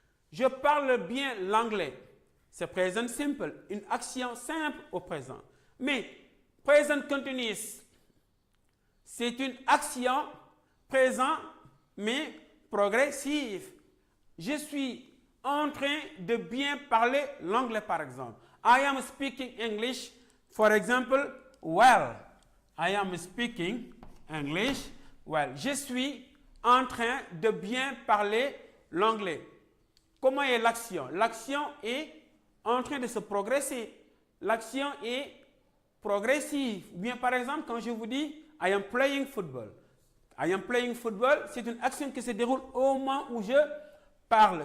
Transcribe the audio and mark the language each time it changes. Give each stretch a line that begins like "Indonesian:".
French: Je parle bien l'anglais. C'est present simple, une action simple au présent. Mais present continuous, c'est une action présent, mais progressive. Je suis en train de bien parler l'anglais, par exemple.
English: I am speaking English, for example, well. I am speaking English well.
French: Je suis en train de bien parler l'anglais. Comment est l'action? L'action est en train de se progresser. L'action est progressive. Ou bien, par exemple, quand je vous dis
English: I am playing football.
French: I am playing football, c'est une action qui se déroule au moment où je parle.